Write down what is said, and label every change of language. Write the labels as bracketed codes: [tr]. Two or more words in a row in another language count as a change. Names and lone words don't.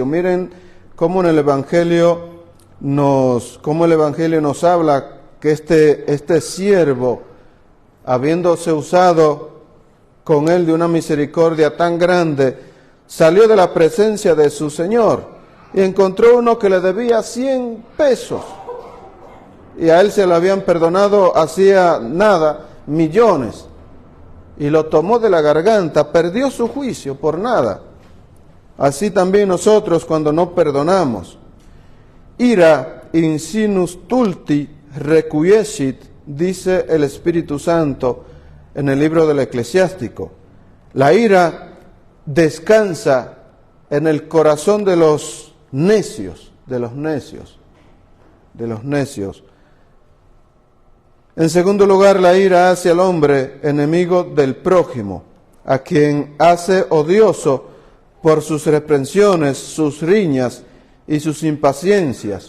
[es] Miren cómo el Evangelio nos habla que este siervo, habiéndose usado con él de una misericordia tan grande, salió de la presencia de su Señor y encontró uno que le debía 100 pesos. Y a él se le habían perdonado hacía nada, millones. Y lo tomó de la garganta, perdió su juicio por nada. Así también nosotros cuando no perdonamos. [la] Ira in sinus tulti requiescit, [es] dice el Espíritu Santo en el libro del Eclesiástico. La ira descansa en el corazón de los necios. En segundo lugar, la ira hace al hombre enemigo del prójimo, a quien hace odioso por sus reprensiones, sus riñas y sus impaciencias.